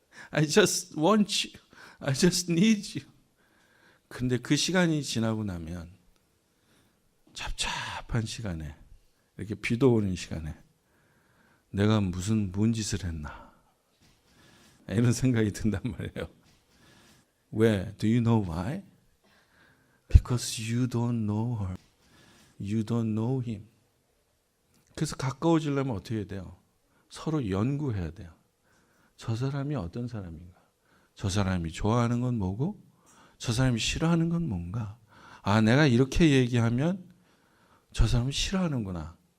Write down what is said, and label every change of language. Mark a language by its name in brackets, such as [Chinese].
[English] I just want you. I just need you. [Korean] 근데 그 시간이 지나고 나면 잡잡한 시간에 이렇게 비도 오는 시간에 내가 뭔 짓을 했나 이런 생각이 든단 말이에요. 왜? [English] Do you know why? Because you don't know her. You don't know him. [Korean] 그래서 가까워지려면 어떻게 해야 돼요? 서로 연구해야 돼요. 저 사람이 어떤 사람인가? 저 사람이 좋아하는 건 뭐고? 저 사람이 싫어하는 건 뭔가? 아, 내가 이렇게 얘기하면 저 사람은 싫어하는구나.